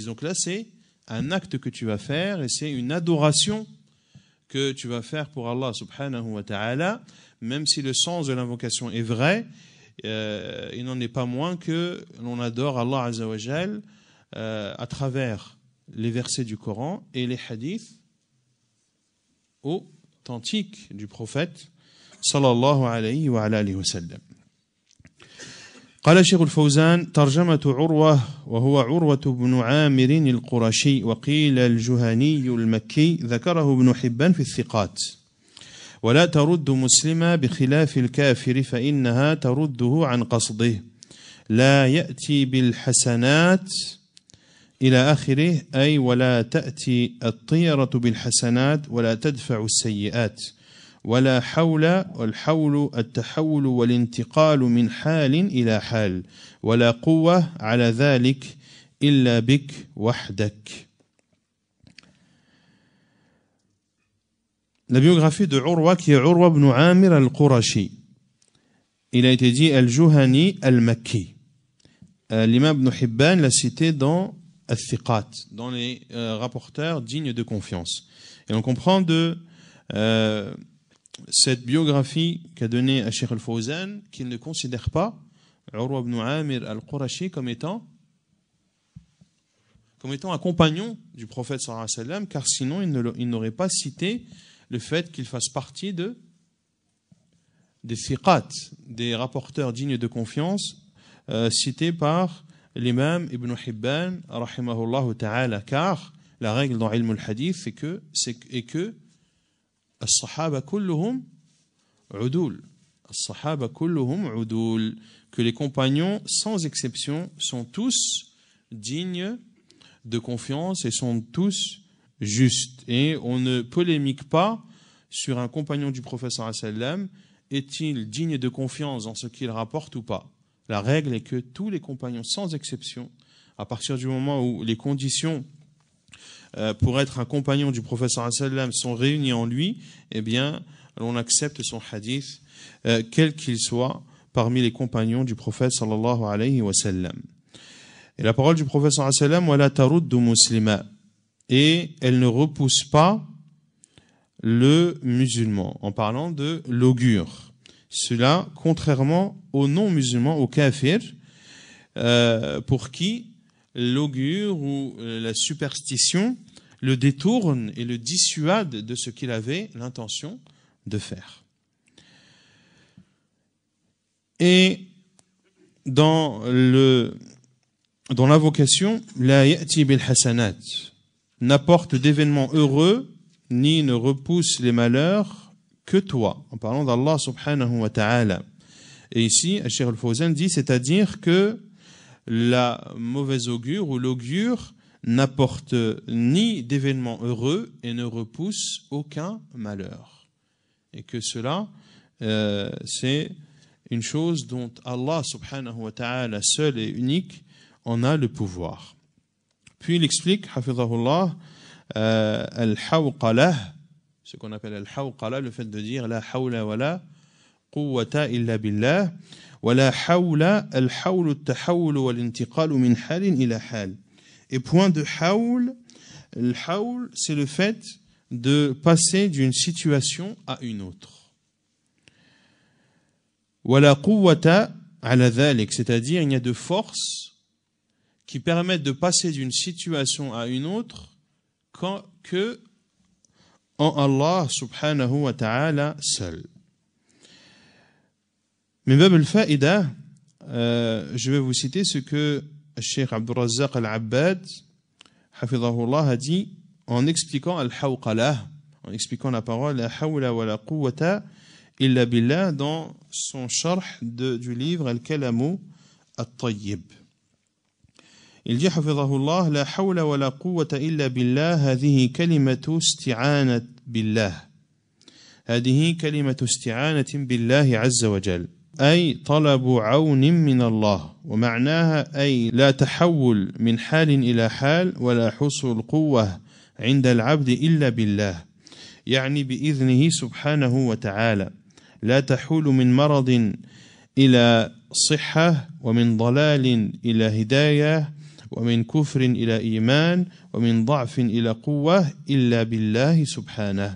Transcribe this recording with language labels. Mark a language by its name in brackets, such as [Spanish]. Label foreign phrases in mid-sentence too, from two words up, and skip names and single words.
[French] Donc là, c'est un acte que tu vas faire et c'est une adoration que tu vas faire pour Allah [Arabic] سبحانه وتعالى. [French] Même si le sens de l'invocation est vrai, il n'en est pas moins que l'on adore Allah [Arabic] عز وجل [French] à travers les versets du Coran et les hadiths authentiques du prophète [Arabic] صلى الله عليه وآله وسلم. قال شيخ الفوزان ترجمة عروة وهو عروة بن عامر القرشي وقيل الجهني المكي ذكره ابن حبان في الثقات ولا ترد مسلما بخلاف الكافر فإنها ترده عن قصده لا يأتي بالحسنات إلى آخره أي ولا تأتي الطيرة بالحسنات ولا تدفع السيئات ولا حول والحول التحول والانتقال من حال إلى حال ولا قوة على ذلك إلا بك وحدك. [French] La biographie de Urwa qui est Urwa ibn Amir al-Qurashi. Il a été dit al-Juhani al-Makki. L'imam ibn Hibban l'a cité dans al-Thiqat, dans les rapporteurs dignes de confiance. Et on comprend de cette biographie qu'a donnée à Cheikh al-Fawzan qu'il ne considère pas Urwa ibn Amir al-Qurashi comme étant un compagnon du prophète [Arabic] صلى الله عليه وسلم, [French] car sinon il n'aurait pas cité le fait qu'il fasse partie des thiqat, des rapporteurs dignes de confiance cités par l'imam Ibn Hibban [Arabic] رحمه الله تعالى, [French] car la règle dans [Arabic] علم الحديث [French] c'est que [Arabic] الصحابة كلهم عدول الصحابة كلهم عدول, [French] que les compagnons sans exception sont tous dignes de confiance et sont tous justes. Et on ne polémique pas sur un compagnon du prophète [Arabic] صلى الله عليه وسلم, [French] est-il digne de confiance dans ce qu'il rapporte ou pas. La règle est que tous les compagnons sans exception, à partir du moment où les conditions pour être un compagnon du prophète [Arabic] صلى الله عليه وسلم [French] sont réunies en lui, eh bien l'on accepte son hadith quel qu'il soit parmi les compagnons du prophète [Arabic] صلى الله عليه وسلم. [French] Et la parole du prophète [Arabic] صلى الله عليه وسلم, ولا ترد مسلما, [French] et elle ne repousse pas le musulman, en parlant de l'augure. Cela, contrairement aux non-musulmans, aux kafirs, pour qui l'augure ou la superstition le détourne et le dissuade de ce qu'il avait l'intention de faire. Et dans l'invocation, [Arabic] لا يأتي بالحسنات, [French] n'apporte d'événements heureux ni ne repousse les malheurs que toi, en parlant d'Allah [Arabic] سبحانه وتعالى. [French] Et ici, Cheikh Al-Fawzan dit, c'est-à-dire que la mauvaise augure ou l'augure n'apporte ni d'événements heureux et ne repousse aucun malheur. Et que cela, c'est une chose dont Allah [Arabic] سبحانه وتعالى [French] seul et unique en a le pouvoir. Puis il explique, [Arabic] حفظه الله الحوقلة, [French] ce qu'on appelle [Arabic] al-hawqalah, [French] le fait de dire [Arabic] لا حول ولا قوة إلا بالله ولا حول الحول التحول والانتقال من حال إلى حال. [French] Et point de hawl, le hawl, c'est le fait de passer d'une situation à une autre. [Arabic] ولا قوة على ذلك, [French] c'est-à-dire il y a de forces qui permettent de passer d'une situation à une autre que en Allah [Arabic] سبحانه وتعالى [French] seul. [Arabic] من باب الفائدة, [French] je vais vous citer ce que Cheikh Abdul Razzaq al-Abbad hafidhahullah a dit en expliquant al-hawqalah, en expliquant la parole [Arabic] لا حول ولا قوة إلا بالله [French] dans son sharh du livre Al-Kalamu At-Tayyib. Il dit [Arabic] حفظه الله لا حول ولا قوة إلا بالله هذه كلمة استعانة بالله. هذه كلمة استعانة بالله عز وجل أي طلب عون من الله ومعناها أي لا تحول من حال إلى حال ولا حصول قوة عند العبد إلا بالله يعني بإذنه سبحانه وتعالى لا تحول من مرض إلى صحة ومن ضلال إلى هداية ومن كفر إلى إيمان ومن ضعف إلى قوة إلا بالله سبحانه.